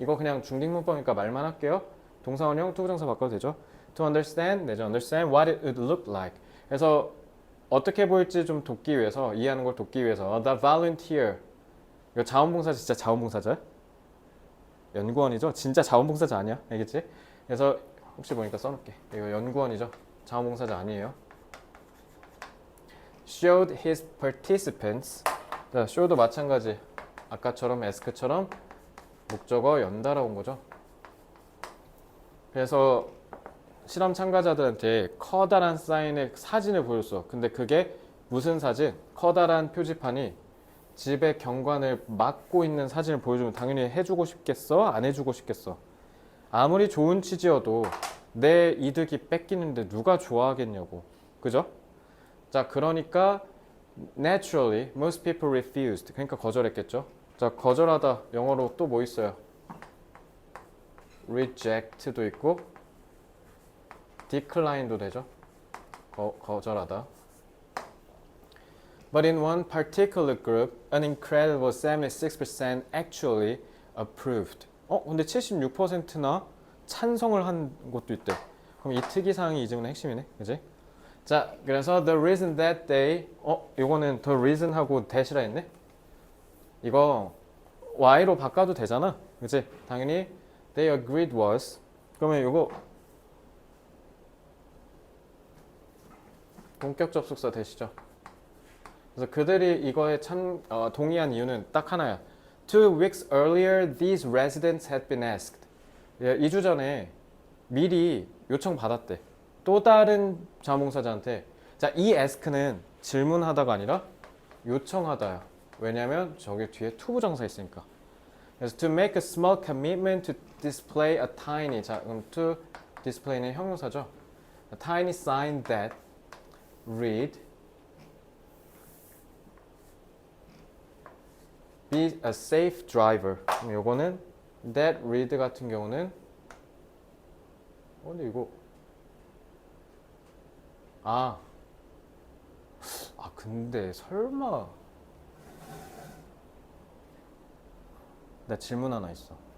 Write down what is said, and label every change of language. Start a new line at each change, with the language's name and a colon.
Korean: 이거 그냥 중딩문법이니까 말만 할게요. 동사원형 투부정사 바꿔도 되죠.
English: to understand,
Korean: 내죠.
English: understand what it would look like.
Korean: 그래서 어떻게 보일지 좀 돕기 위해서, 이해하는 걸 돕기 위해서
English: the volunteer.
Korean: 이거 자원봉사자 진짜 자원봉사자야? 연구원이죠? 진짜 자원봉사자 아니야? 알겠지? 그래서 혹시 보니까 써놓을게. 이거 연구원이죠? 자원봉사자 아니에요.
English: showed his participants.
Korean: 자, show도 마찬가지. 아까처럼 ask처럼 목적어 연달아 온 거죠. 그래서 실험 참가자들한테 커다란 사인의 사진을 보였어. 근데 그게 무슨 사진? 커다란 표지판이 집의 경관을 막고 있는 사진을 보여주면 당연히 해주고 싶겠어? 안 해주고 싶겠어? 아무리 좋은 취지여도 내 이득이 뺏기는데 누가 좋아하겠냐고. 그죠? 자, 그러니까
English: naturally most people refused.
Korean: 그러니까 거절했겠죠. 자, 거절하다 영어로 또 뭐 있어요? reject도 있고 decline도 되죠. 거절하다.
English: But in one particular group, an incredible 76% actually approved.
Korean: 근데 76%나 찬성을 한 곳도 있대. 그럼 이 특이사항이 이 질문의 핵심이네. 그지? 자, 그래서
English: the reason that they
Korean: 이거는 the reason하고 that이라 했네. 이거 y로 바꿔도 되잖아. 그치? 당연히
English: they agreed was.
Korean: 그러면 이거 본격 접속사 되시죠? 그래서 그들이 이거에 동의한 이유는 딱 하나야.
English: 2 weeks earlier, these residents had been asked.
Korean: 2주 전에 미리 요청받았대. 또 다른 자몽사자한테. 자, 이 ask는 질문하다가 아니라 요청하다야. 왜냐면 저기 뒤에 투부정사 있으니까. 그래서
English: to make a small commitment to display a tiny.
Korean: 자, 그럼 to display는 형용사죠.
English: A tiny sign that read be a safe driver.
Korean: 그럼 요거는
English: that read
Korean: 같은 경우는 근데 이거 근데 설마 나 질문 하나 있어.